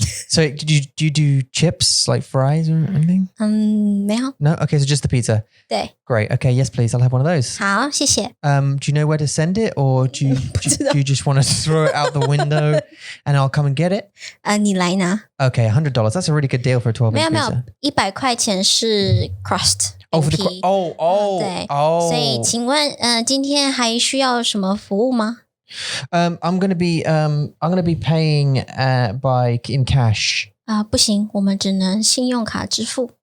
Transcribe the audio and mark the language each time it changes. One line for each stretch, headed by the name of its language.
English: So do you do chips like fries or anything?
Chinese: 没有。
English: No? Okay, so just the pizza.
Chinese: 对。
English: Great. Okay, yes, please. I'll have one of those.
Chinese: 好，谢谢。
English: Do you know where to send it, or do you just want to throw it out the window and I'll come and get it?
Chinese: 你来拿。
English: Okay, $100. That's a really good deal for a 12-inch pizza.
Chinese: 没有，100块钱是 crust。
English: Oh, for the crust. Oh.
Chinese: 对。所以，请问，今天还需要什么服务吗
English: ？I'm gonna be paying in cash.
Chinese: 不行，我们只能信用卡支付。